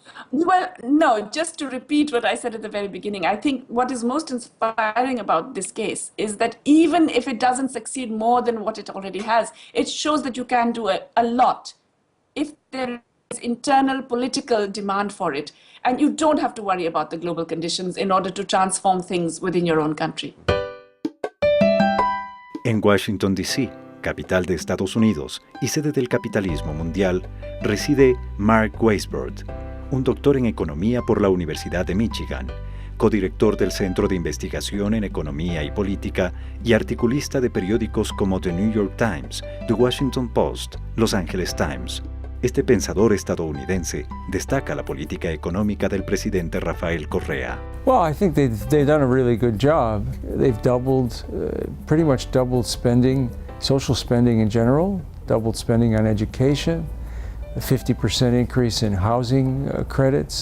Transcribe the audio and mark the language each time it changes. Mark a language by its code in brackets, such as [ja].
[en] Well, no, just to repeat what I said at the very beginning, I think what is most inspiring about this case is that even if it doesn't succeed more than what it already has, it shows that you can do a lot if there is internal political demand for it. And you don't have to worry about the global conditions in order to transform things within your own country. [es] En Washington, D.C., capital de Estados Unidos y sede del capitalismo mundial, reside Mark Weisbrod, un doctor en economía por la Universidad de Michigan, codirector del Centro de Investigación en Economía y Política y articulista de periódicos como The New York Times, The Washington Post, Los Angeles Times. Este pensador estadounidense destaca la política económica del presidente Rafael Correa. [en] Well, I think they've done a really good job. They've pretty much doubled spending, social spending in general, doubled spending on education, a 50% increase in housing credits.